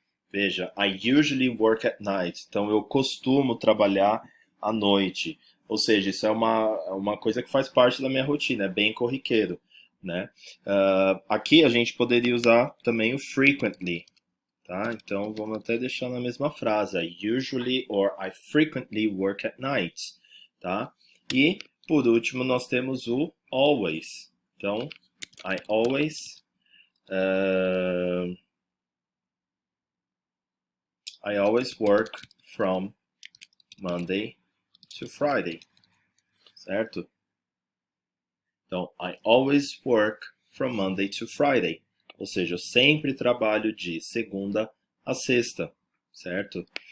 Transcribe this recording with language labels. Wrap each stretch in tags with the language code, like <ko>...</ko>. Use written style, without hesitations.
<pt>Veja,</pt> <en>I usually work at night.</en> <pt>Então, eu costumo trabalhar à noite. Ou seja, isso é uma coisa que faz parte da minha rotina, é bem corriqueiro, né? Aqui a gente poderia usar também o frequently, tá? Então, vamos até deixar na mesma frase.</pt> <en>I usually or I frequently work at night,</en> <pt>tá? E, por último, nós temos o always. Então,</pt> <en>I always work from Monday to Friday,</en> <pt>certo? Então,</pt> <en>I always work from Monday to Friday.</en> <pt>Ou seja, eu sempre trabalho de segunda a sexta, certo?</pt>